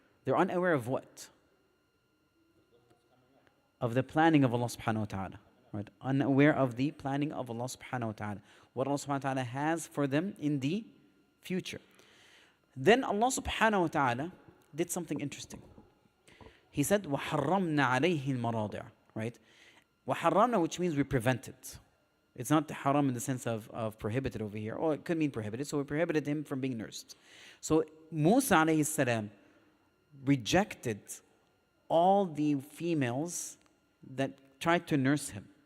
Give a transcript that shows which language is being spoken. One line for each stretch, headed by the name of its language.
English: They're unaware of what? Of the planning of Allah subhanahu wa ta'ala. Right? Unaware of the planning of Allah subhanahu wa ta'ala. What Allah subhanahu wa ta'ala has for them in the future. Then Allah subhanahu wa ta'ala did something interesting. He said,
Arabic: وَحَرَّمْنَا عَلَيْهِ الْمَرَاضِعَ.
English: Right? وَحَرَّمْنَا, which means we prevented. It's not haram in the sense of prohibited over here. Or it could mean prohibited. So we prohibited him from being nursed. So Musa alayhi salam rejected all the females that tried to nurse him.